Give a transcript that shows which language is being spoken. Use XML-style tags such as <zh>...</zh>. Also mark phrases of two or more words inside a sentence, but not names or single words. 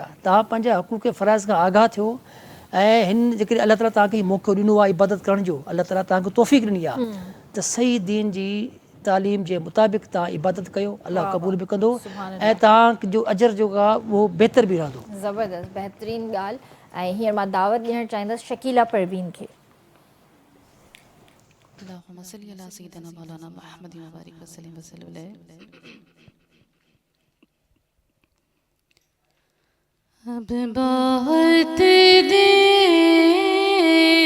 <sd>तव्हां पंहिंजा हक़ूक़ फ़राइज़ खां आगाह थियो ऐं हिन जेकॾहिं अलाह ताला तव्हांखे मौक़ो ॾिनो आहे इबादत करण जो, अलाह ताला तव्हांखे तौफ़ीक़ ॾिनी आहे त सही दीन जी तालीम जे मुताबिक़ तव्हां इबादत कयो, अलाह क़बूल बि कंदो ऐं तव्हांजो अजर जेको आहे उहो बहितर बि रहंदो। ज़बरदस्त, बहितरीनु ॻाल्हि। ऐं हींअर मां दावत ॾियणु चाहींदसि शकीला परवीन खे।</sd> <ar>اللهم صل على سيدنا مولانا محمد وبارك وسلم عليه.</ar> <ur>اب بہت دیر</ur>